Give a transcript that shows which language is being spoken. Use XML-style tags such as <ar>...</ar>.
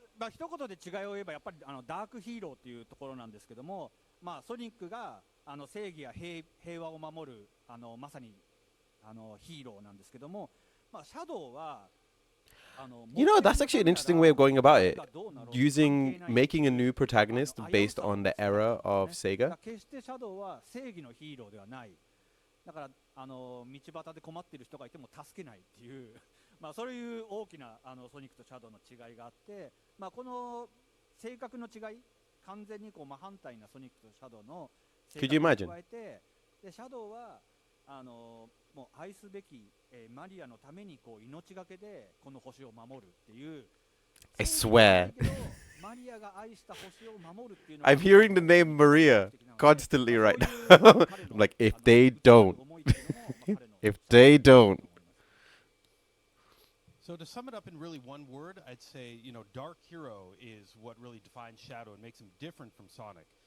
<ja>一言で違いを言えばやっぱりダークヒーローっていうところなんですけども、ソニックが正義や平和を守るまさにヒーローなんですけども、シャドウは</ja> <en>You know, that's actually an interesting way of going about it. Making a new protagonist based on the era of Sega.</en> <ja>決してシャドウは正義のヒーローではない。だから道端で困っている人がいても助けないっていうそういう大きなソニックとシャドウの違いがあって、この性格の違い、完全に真反対なソニックとシャドウの性</ja> <en>Could you</en> <ja>格</ja> <en>imagine?</en> <ja>を加えて、でシャドウはもう愛すべき、マリアのために命がけでこの星を守るっていう。</ja> <en>I swear.</en> <ja>マリアが愛した星を守るっていうの</ja> <en>I'm hearing the name Maria constantly right now. I'm like, if they don't, if they don't. So to sum it up in really one word, I'd say, Dark Hero is what really defines Shadow and makes him different from Sonic.</en>